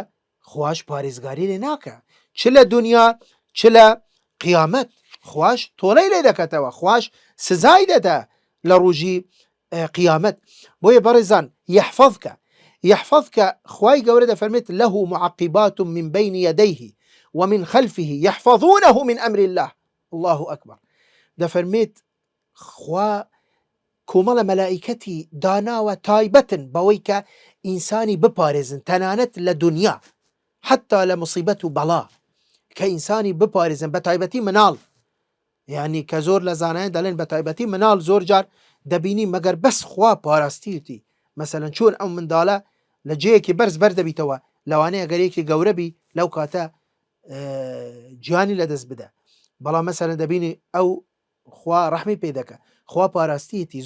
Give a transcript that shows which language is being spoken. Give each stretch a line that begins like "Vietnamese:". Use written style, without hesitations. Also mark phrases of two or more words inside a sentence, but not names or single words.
Central Kurdish: خوش پارێزگاری لێ ناکە، چ لە دنیا چ لە قیامەت خوش تۆڵەی لێ دەکەتەوە، خوش سزای دەدا لە ڕۆژی قیامەت. بۆیە بەڕێزان يحفظك خوای گەورە دەفەرمێت
Arabic: له معقبات من بين يديه ومن خلفه يحفظونه من أمر الله. الله أكبر.
Central Kurdish: دەفەرمێت خوا کۆمەڵە مەلائیکەتی داناوە تایبەتن بەوەی کە ئینسانی بپارێزن، تەنانەت لە دنیا حتا لە مصیبەت و بەڵا کە ئینسانی بپارێزن، بە تایبەتی مناڵ، یعنی کە زۆر لە زانایان دەڵێن بە تایبەتی مناڵ زۆر جار دەبینی مەگەر بەس خوا پاراستیوتی، مەسەلەن چۆن ئەو منداڵە لە جەیەکی بەرز بەردەبیتەوە، لەوانەیە گەرێکی گەورەبی لەو کاتە گیانی لەدەست بدە، بەڵام مەسەلەن دەبینی ئەو خوا ڕەحمی پێ دەکە، خوا پاراستیەتی.